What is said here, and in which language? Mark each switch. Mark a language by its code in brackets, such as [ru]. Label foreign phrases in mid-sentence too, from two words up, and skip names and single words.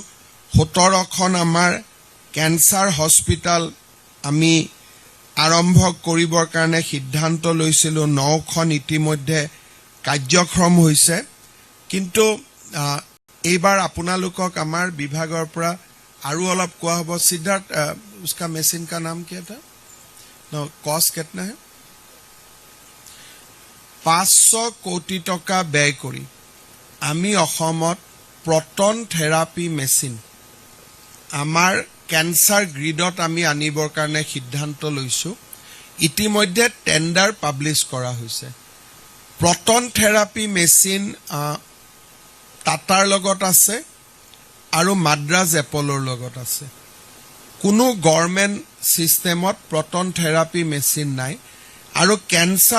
[as] 17খন আমাৰ [en] cancer hospital [as] আমি আৰম্ভ কৰিবৰ কাৰণে সিদ্ধান্ত লৈছিলোঁ 9খন ইতিমধ্যে কাৰ্যক্ষম হৈছে কিন্তু এইবাৰ আপোনালোকক আমাৰ বিভাগৰ পৰা আৰু অলপ কোৱা হ'ব সিদ্ধাৰ্থ [hi] उसका मशीन का नाम क्या था [en] no cost [hi] कितना है [as] 500 কোটি টকা ব্যয় কৰি আমি অসমত [en] proton therapy machine [as] আমাৰ [en] cancer grid [as] আমি আনিবৰ কাৰণে সিদ্ধান্ত লৈছোঁ ইতিমধ্যে [en] tender publish [as] কৰা হৈছে [en] proton therapy machine [as] টাটাৰ লগত আছে আৰু মাদ্ৰাজ এপলৰ লগত আছে কোনো [en] government system proton therapy machine [as] নাই আৰু কেঞ্চাৰ